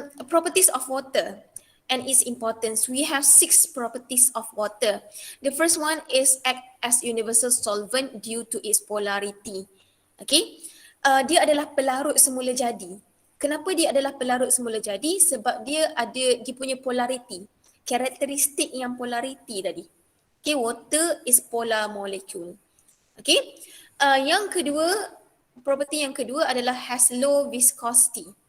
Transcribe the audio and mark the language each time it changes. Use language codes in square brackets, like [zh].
[en] Properties of water and its importance. We have 6 properties of water. The first one is act as universal solvent due to its polarity. Okay, [ms] dia adalah pelarut semula jadi. Kenapa dia adalah pelarut semula jadi? Sebab dia punya polarity, karakteristik yang polarity tadi. [en] Okay, water is polar molecule. [ms] Okay, yang kedua, property yang kedua adalah [en] has low viscosity.